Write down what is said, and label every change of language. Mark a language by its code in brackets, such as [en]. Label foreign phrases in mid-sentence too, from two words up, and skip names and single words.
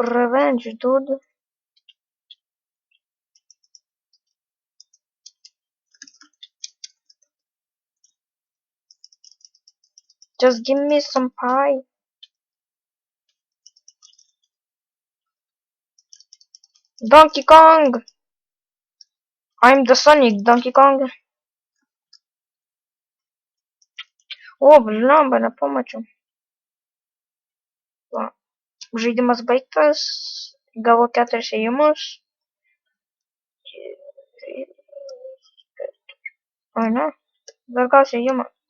[en] Revenge, dude. Just give me some pie. Donkey Kong! I'm the Sonic, Donkey Kong. [lt] O, blemba, nepamačiau. Va. Žaidimas baigtas. Gavo 4 ėjimus. O ne, dar gausiu ėjimą.